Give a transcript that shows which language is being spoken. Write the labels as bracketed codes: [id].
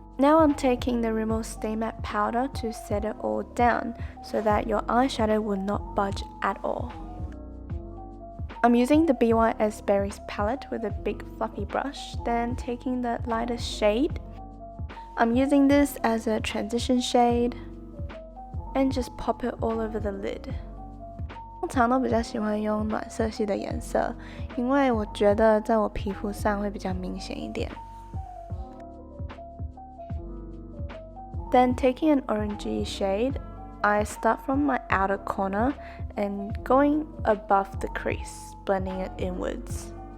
[en] Now I'm taking the Rimmel Stay matte powder to set it all down so that your eyeshadow will not budge at all. I'm using the BYS Berries palette with a big fluffy brush, then taking the lightest shade. I'm using this as a transition shade and just pop it all over the lid. [zh] 通常都比较喜欢用暖色系的颜色，因为我觉得在我皮肤上会比较明显一点。 [en] Then taking an orangey shade, I start from my outer corner and going above the crease, blending it inwards.